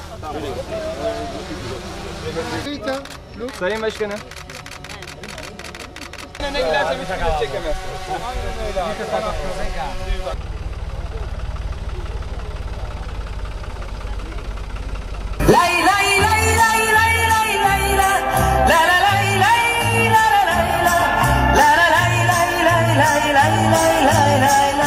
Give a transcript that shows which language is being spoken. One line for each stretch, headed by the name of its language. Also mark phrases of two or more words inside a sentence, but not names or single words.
Turkish: Sayın Başkanım. Ne giderse bir türlü çekemezsiniz. Aynen öyle abi. Lay lay lay lay lay lay lay la la la lay lay la la lay la la la lay lay lay lay lay lay lay lay la.